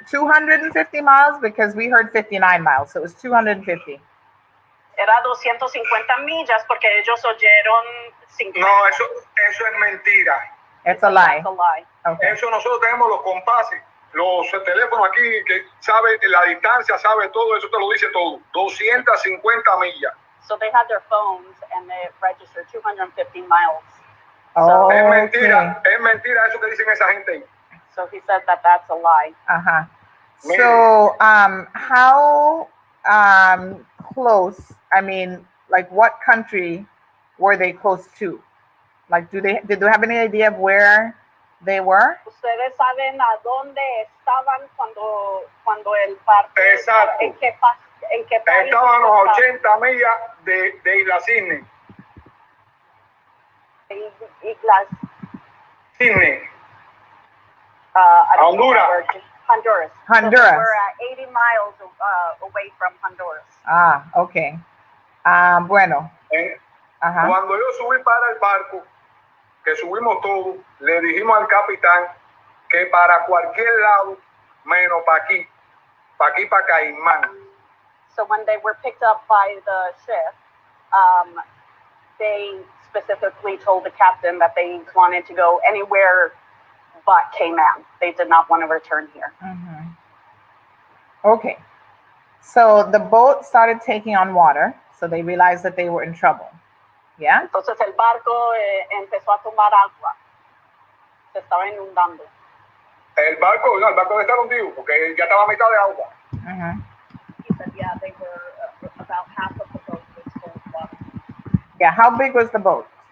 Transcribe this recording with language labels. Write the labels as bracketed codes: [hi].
[en] 250 miles because we heard 59 miles, so it was 250. [es] Era 250 millas porque ellos oyeron 50. No, eso es mentira. [en] It's a lie. That's a lie. Okay. [es] Eso nosotros tenemos los compases, los teléfonos aquí que sabe la distancia, sabe todo, eso te lo dice todo. 250 millas. [en] So they had their phones and they registered 250 miles. Oh, [es] es mentira eso que dicen esa gente. [en] So he said that that's a lie. Uh-huh. So, how close, I mean, like what country were they close to? Like, did they have any idea of where they were? [es] Ustedes saben a dónde estaban cuando el barco. Exacto. ¿En qué país? Estaban a 80 millas de Isla Cisne. Islas. Cisne. Honduras. Honduras. [en] So we're at 80 miles away from Honduras. [es] Okay. Bueno. Cuando yo subí para el barco, que subimos todos, le dijimos al capitán que para cualquier lado, menos para aquí para Caimán. [en] So when they were picked up by the ship, they specifically told the captain that they wanted to go anywhere but Cayman. They did not want to return here. Mm-hmm. Okay. So the boat started taking on water, so they realized that they were in trouble. Yeah? [es] Entonces el barco empezó a tomar agua. Se estaba inundando. El barco estaba hundido porque ya estaba a mitad de agua. Mm-hmm. [en] He said, yeah, they were about half of the boat was full of water. Yeah, how big was the boat?